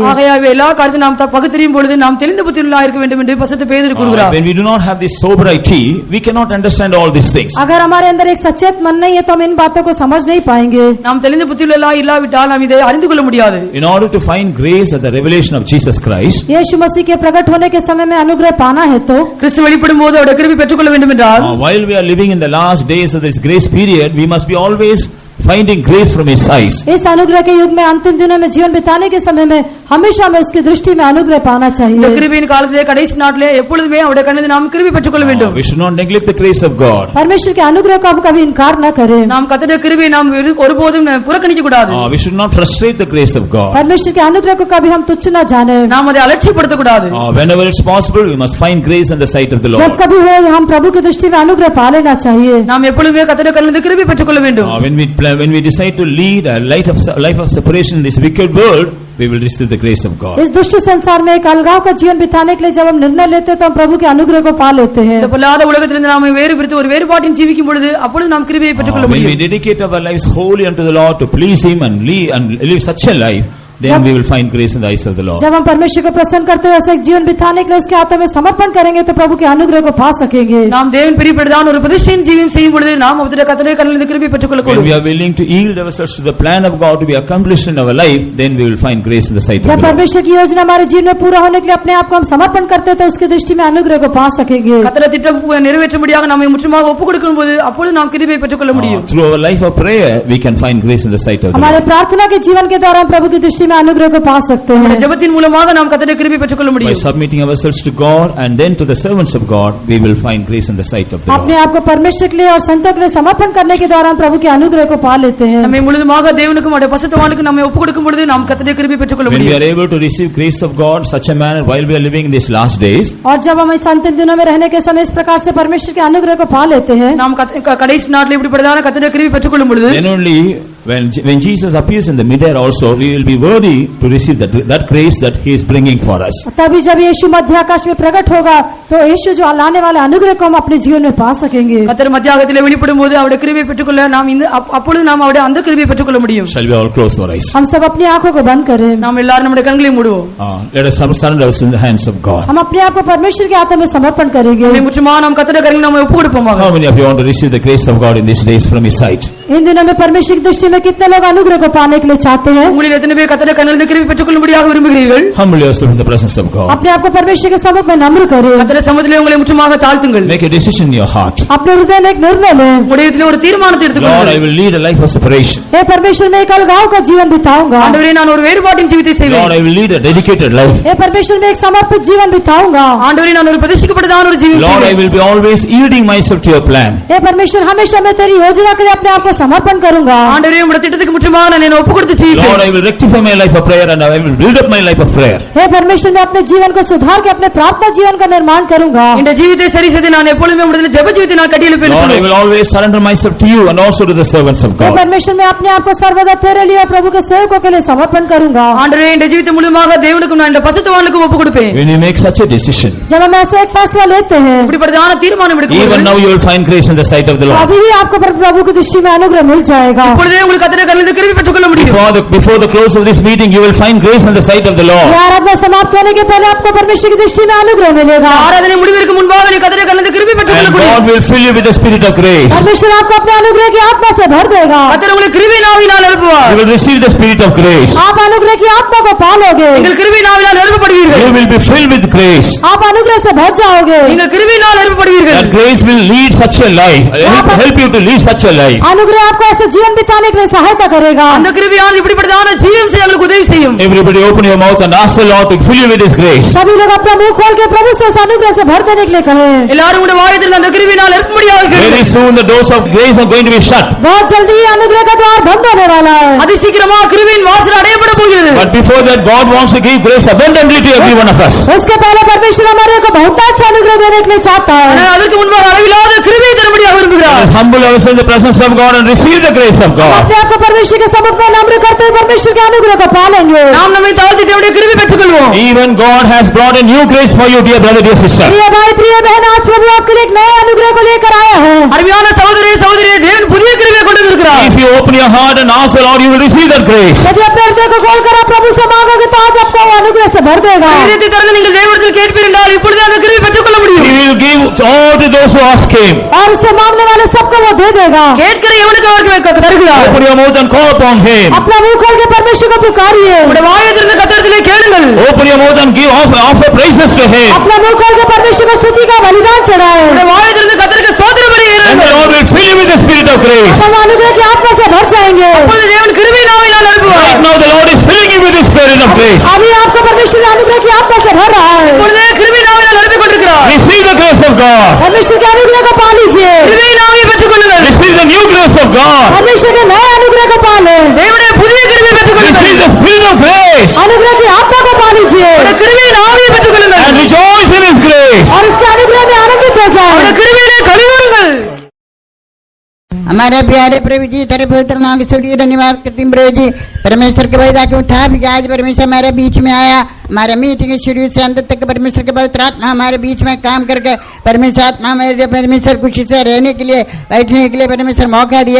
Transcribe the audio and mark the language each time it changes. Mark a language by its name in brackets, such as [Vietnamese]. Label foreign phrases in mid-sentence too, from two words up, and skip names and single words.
[Tamil] ஆகையால் எல்லா காரியத்தையும் நாம் பகுத்தறியும் பொழுது நாம் தெளிந்த புத்தியுள்ளவர்களாக இருக்க வேண்டும் என்று பரிசுத்த பேதுரு கூறுகிறார்। [English] When we do not have this sobriety, we cannot understand all these things. [Hindi] अगर हमारे अंदर एक सचेत मन नहीं है तो हम इन बातों को समझ नहीं पाएंगे। [Tamil] நாம் தெளிந்த புத்தியுள்ளவர்களாக இல்லாவிட்டால் நாம் இதை அறிந்து கொள்ள முடியாது। [English] In order to find grace at the revelation of Jesus Christ, [Hindi] यीशु मसीह के प्रकट होने के समय में अनुग्रह पाना है तो [Tamil] கிறிஸ்து வெளிப்படும் போது அவருடைய கிருபை பெற்றுக்கொள்ள வேண்டும் என்றால் [English] while we are living in the last days of this grace period, we must be always finding grace from His eyes. [Hindi] इस अनुग्रह के युग में अंतिम दिनों में जीवन बिताने के समय में हमेशा हमें उसकी दृष्टि में अनुग्रह पाना [Tamil] இந்த [Hindi] चाहिए। [Tamil] கிருபையின் காலத்திலே கடைசி நாட்டிலே எப்பொழுதுமே அவருடைய கண்ணில் நாம் கிருபை பெற்றுக்கொள்ள வேண்டும். [English] We should not neglect the grace of God. [Hindi] परमेश्वर के अनुग्रह को हम कभी इनकार न करें। [Tamil] நாம் கர்த்தருடைய கிருபையை நாம் ஒருபோதும் புறக்கணிக்க கூடாது. [English] We should not frustrate the grace of God. [Hindi] परमेश्वर के अनुग्रह को कभी हम तुच्छ न जाने। [Tamil] நாம் அதை அலட்சியப்படுத்த கூடாது. [English] Whenever it's possible, we must find grace in the sight of the Lord. [Hindi] जब कभी हो हम प्रभु की दृष्टि में अनुग्रह पा लेना चाहिए। [Tamil] நாம் எப்பொழுதுமே கர்த்தருடைய கண்ணில் கிருபை பெற்றுக்கொள்ள வேண்டும். [English] When we decide to lead a life of separation in this wicked world, we will receive the grace of God. [Hindi] इस दुष्ट संसार में एक अलगाव का जीवन बिताने के लिए जब हम निर्णय लेते हैं तो हम प्रभु के अनुग्रह को पा लेते हैं। [Tamil] இந்த பொல்லாத உலகத்திலிருந்து நாம் வேறு பிரித்து ஒரு வேறுபாட்டின் ஜீவிக்கும் பொழுது அப்பொழுது நாம் கிருபையை பெற்றுக்கொள்ள [English] When [Tamil] முடியும். [English] we dedicate our lives wholly unto the Lord to please Him and live such a life, then we will find grace in the eyes of the Lord. [Hindi] जब हम परमेश्वर को प्रसन्न करते हुए ऐसा एक जीवन बिताने के लिए उसके हाथों में समर्पण करेंगे तो प्रभु के अनुग्रह को पा सकेंगे। [Tamil] நாம் தேவன் பிரியப்படுதான ஒரு பிரதிஷ்டையின் ஜீவியம் செய்யும் பொழுது நாம் கர்த்தருடைய கண்ணில் கிருபை பெற்றுக்கொள்ள [English] When we [Tamil] கூடும். [English] are willing to yield ourselves to the plan of God to be accomplished in our life, then we will find grace in the sight of [Hindi] जब [English] the Lord. [Hindi] परमेश्वर की योजना हमारे जीवन में पूरा होने के लिए अपने आप को हम समर्पण करते हैं तो उसकी दृष्टि में अनुग्रह को पा सकेंगे। [Tamil] கர்த்தருடைய திட்டம் நிறைவேற்றும்படியாக நம்மை முற்றுமாக ஒப்புக்கொடுக்கும் போது அப்பொழுது நாம் கிருபையை பெற்றுக்கொள்ள முடியும். [English] Through our life of prayer, we can find grace in the sight of the [Hindi] हमारे [English] Lord. [Hindi] प्रार्थना के जीवन के दौरान प्रभु की दृष्टि में अनुग्रह को पा सकते हैं। [Tamil] ஜெபத்தின் மூலமாக நாம் கர்த்தருடைய கிருபை பெற்றுக்கொள்ள [English] By [Tamil] முடியும். [English] submitting ourselves to God and then to the servants of God, we will find grace in the sight of the [Hindi] अपने [English] Lord. [Hindi] आप को परमेश्वर के लिए और संतों के लिए समर्पण करने के दौरान प्रभु के अनुग्रह को पा लेते हैं। [Tamil] நம்மை முழுதுமாக தேவனுக்கும் அவருடைய பரிசுத்தவானுக்கும் நம்மை ஒப்புக்கொடுக்கும் பொழுது நாம் கர்த்தருடைய கிருபை பெற்றுக்கொள்ள [English] When we [Tamil] முடியும். [English] are able to receive grace of God such a manner while we are living in these last days, [Hindi] और जब हम इस अंतिम दिनों में रहने के समय इस प्रकार से परमेश्वर के अनुग्रह को पा लेते हैं [Tamil] நாம் கடைசி நாட்டில் இப்படிப்பட்டதான கர்த்தருடைய கிருபை பெற்றுக்கொள்ளும் பொழுது [English] then only when Jesus appears in the midair also, we will be worthy to receive that grace that He is bringing for us. [Hindi] तभी जब यीशु मध्य आकाश में प्रकट होगा तो यीशु जो लाने वाले अनुग्रह को हम अपने जीवन में पा सकेंगे। [Tamil] கர்த்தர் மத்தியாகத்திலே வெளிப்படும் போது அவருடைய கிருபை பெற்றுக்கொள்ள நாம் அப்பொழுது நாம் அவருடைய அந்த கிருபை பெற்றுக்கொள்ள முடியும். [English] Shall we all close our eyes? [Hindi] हम सब अपनी आंखों को बंद करें। [Tamil] நாம் எல்லாரும் நம்முடைய கண்களை மூடுவோம். [English] Let us surrender ourselves in the hands of God. [Hindi] हम अपने आप को परमेश्वर के हाथों में समर्पण करेंगे। [Tamil] நம்மை முற்றுமாக நாம் கர்த்தருடைய கரங்களில் நாம் ஒப்புக்கொடுப்போமாக. [English] How many of you want to receive the grace of God in these days from His sight? [Hindi] इन दिनों में परमेश्वर की दृष्टि में कितने लोग अनुग्रह को पाने के लिए चाहते हैं? [Tamil] உங்களில் எத்தனை பேர் கர்த்தருடைய கண்களில் கிருபை பெற்றுக்கொள்ளும்படியாக விரும்புகிறீர்கள்? [English] Humble yourself in the presence of God. [Hindi] अपने आप को परमेश्वर के सम्मुख में नम्र करें। [Tamil] கர்த்தருடைய சமூகத்திலே உங்களை முற்றுமாக தாழ்த்துங்கள். [English] Make a decision in your heart. [Hindi] अपने हृदय में एक निर्णय लें। [Tamil] உங்களுடைய இதயத்திலே ஒரு தீர்மானத்தை [English] Lord, I [Tamil] எடுத்துக்கொள்ளுங்கள். [English] will lead a life of separation. [Hindi] हे परमेश्वर मैं एक अलगाव का जीवन बिताऊंगा। [Tamil] ஆண்டவரே நான் ஒரு வேறுபாட்டின் ஜீவித்தை [English] Lord, [Tamil] செய்வேன். [English] I will lead a dedicated life. [Hindi] हे परमेश्वर मैं एक समर्पित जीवन बिताऊंगा। [Tamil] ஆண்டவரே நான் ஒரு பிரதிஷ்டிக்கப்பட்டதான ஒரு ஜீவியம் [English] Lord, I [Tamil] செய்வேன். [English] will be always yielding myself to your plan. [Hindi] हे परमेश्वर हमेशा मैं तेरी योजना के लिए अपने आप को समर्पण करूंगा। [Tamil] ஆண்டவரே உம்முடைய திட்டத்துக்கு முற்றுமாக நான் என்னை ஒப்புக்கொடுத்து [English] Lord, [Tamil] ஜீவிப்பேன். [English] I will rectify my life of prayer and I will build up my life of prayer. [Hindi] हे परमेश्वर मैं अपने जीवन को सुधार के अपने प्रार्थना जीवन का निर्माण करूंगा। [Tamil] இந்த ஜீவித்தை சரி செய்து நான் எப்பொழுதுமே உம்முடைய ஜெப ஜீவித்தை நான் கட்டியெழுப்பேன். [English] Lord, I will always surrender myself to you and also to the servants of [Hindi] हे [English] God. [Hindi] परमेश्वर मैं अपने आप को सर्वदा तेरे लिए और प्रभु के सेवकों के लिए समर्पण करूंगा। [Tamil] ஆண்டவரே இந்த ஜீவித்தை முழுமையாக தேவனுக்கும் நான் இந்த பரிசுத்தவானுக்கும் ஒப்புக்கொடுப்பேன். [English] When you make such a decision, [Hindi] जब हम ऐसा एक फैसला लेते हैं [Tamil] இப்படிப்பட்டதான தீர்மானம் எடுக்கும் [English] even now [Tamil] பொழுது [English] you will find grace in the sight of the [Hindi] तो [English] Lord. [Hindi] अभी ही आपको प्रभु की दृष्टि में अनुग्रह मिल जाएगा। [Tamil] இப்பொழுதே உங்களுக்கு கர்த்தருடைய கண்களில் கிருபை பெற்றுக்கொள்ள முடியும். [English] Before the close of this meeting, you will find grace in the sight of the Lord. [Hindi] ये आराधना समाप्त होने के पहले आपको परमेश्वर की दृष्टि में अनुग्रह मिलेगा। [Tamil] ஆராதனை முடிவிற்கு முன்பாக நீ கர்த்தருடைய கண்களில் கிருபை பெற்றுக்கொள்ள [English] And [Tamil] முடியும். [English] God will fill you with the spirit of grace. [Hindi] परमेश्वर आपको अपने अनुग्रह की आत्मा से भर देगा। [Tamil] கர்த்தர் உங்களை கிருபை நாவினால் நிரப்புவார். [English] You will receive the spirit of grace. [Hindi] आप अनुग्रह की आत्मा को पालोगे। [Tamil] நீங்கள் கிருபை நாவினால் நிரப்பப்படுவீர்கள். [English] You will be filled with grace. [Hindi] आप अनुग्रह से भर जाओगे। [Tamil] நீங்கள் கிருபையினால் நிரப்பப்படுவீர்கள். [English] That grace will lead such a life. Help you to lead such a life. [Hindi] अनुग्रह आपको ऐसे जीवन बिताने के लिए सहायता करेगा। [Tamil] அந்த கிருபையானது இப்படிப்பட்டதான ஜீவியம் செய்ய உங்களுக்கு உதவி செய்யும். [English] Everybody open your mouth and ask the Lord to fill you with His grace. [Hindi] सभी लोग अपना मुंह खोल के प्रभु से उस अनुग्रह से भर देने के लिए कहें। [Tamil] எல்லாரும் உங்களுடைய வாயத்தில் அந்த கிருபையினால் நிரப்பும்படியாக [English] Very [Tamil] கேளுங்கள். [English] soon the doors of grace are going to be shut. [Hindi] बहुत जल्दी ही अनुग्रह का द्वार बंद होने वाला है। [Tamil] அதி சீக்கிரமாக கிருபையின் வாசல் அடையப்பட போகிறது. [English] But before that, God wants to give grace abundantly to every one of us. [Hindi] उसके पहले परमेश्वर हमारे को बहुतायत से अनुग्रह देने के लिए चाहता है। [Tamil] ஆனால் அதற்கு முன்பாக அளவில்லாத கிருபையை தரும்படியாக [English] Let [Tamil] விரும்புகிறார். [English] us humble ourselves in the presence of God and receive the grace of God. [Hindi] अपने आप को परमेश्वर के सम्मुख में नम्र करते हुए परमेश्वर के अनुग्रह को पालेंगे। [Tamil] நாம் நம்மை தாழ்த்தி தேவனுடைய கிருபை பெற்றுக்கொள்வோம். [English] Even God has brought a new grace for you, dear brother, dear sister. [Hindi] प्रिय भाई प्रिय बहन आज प्रभु आपके लिए एक नए अनुग्रह को लेकर आया है। [Tamil] அருமையான சகோதரரே சகோதரியே தேவன் புதிய கிருபையை கொண்டு வந்திருக்கிறார். [English] If you open your heart and ask the Lord, you will receive that grace. [Hindi] यदि अपने हृदय को खोलकर आप प्रभु से मांगोगे तो आज आपको वो अनुग्रह से भर देगा। [Tamil] இதயத்தை திறந்து நீங்கள் தேவனிடத்தில் கேட்பீர் என்றால் இப்பொழுது அந்த கிருபை பெற்றுக்கொள்ள [English] He [Tamil] முடியும். [English] will give all to those who ask Him. [Hindi] और उससे मांगने वाले सबको वो दे देगा। [Tamil] கேட்கிற எவனுக்கு அவருக்கு தருகிறார். [English] Open your mouth and call upon Him. [Hindi] अपना मुंह खोल के परमेश्वर को पुकारिए। [Tamil] உங்களுடைய வாயை திறந்து கர்த்தரிடத்திலே கேளுங்கள். [English] Open your mouth and offer praises to Him. [Hindi] अपना मुंह खोल के परमेश्वर को स्तुति का बलिदान चढ़ाए। [Tamil] உங்களுடைய வாயை திறந்து கர்த்தருக்கு ஸ்தோத்திர பலி [English] And the [Tamil] ஏறுங்கள். [English] Lord will fill you with the spirit of grace. [Hindi] हम अनुग्रह की आत्मा से भर जाएंगे। [English] Spirit of grace. [Hindi] अभी आपको परमेश्वर के अनुग्रह की आत्मा से भर रहा है। [Tamil] இப்பொழுது கிருபை நாவினால் நிரப்பிக் கொண்டிருக்கிறார். [English] Receive the grace of God. [Hindi] परमेश्वर के अनुग्रह को पा लीजिए। [Tamil] கிருபை நாவை பெற்றுக் கொள்ளுங்கள். [English] Receive the new grace of God. [Hindi] परमेश्वर के नए अनुग्रह को पा ले। [Tamil] தேவனுடைய புதிய கிருபை பெற்றுக் கொள்ளுங்கள். [English] Receive the Spirit of grace. [Hindi] अनुग्रह की आत्मा को पा लीजिए [Tamil] அவருடைய கிருபை நாவை பெற்றுக் கொள்ளுங்கள். [English] And rejoice in His grace. [Hindi] और इसके अनुग्रह में आनंदित हो जाए। [Tamil] அவருடைய கிருபையிலே கலிகூருங்கள். [Hindi] हमारे प्यारे प्रभु जी तेरे पवित्र नाम की स्तुति धन्यवाद करती हूं प्रभु जी। परमेश्वर के वैदा क्यों था भी आज परमेश्वर हमारे बीच में आया। हमारे मीटिंग शुरू से अंत तक परमेश्वर के पवित्र आत्मा हमारे बीच में काम करके परमेश्वर आत्मा मेरे परमेश्वर खुशी से रहने के लिए बैठने के लिए परमेश्वर मौका दिया।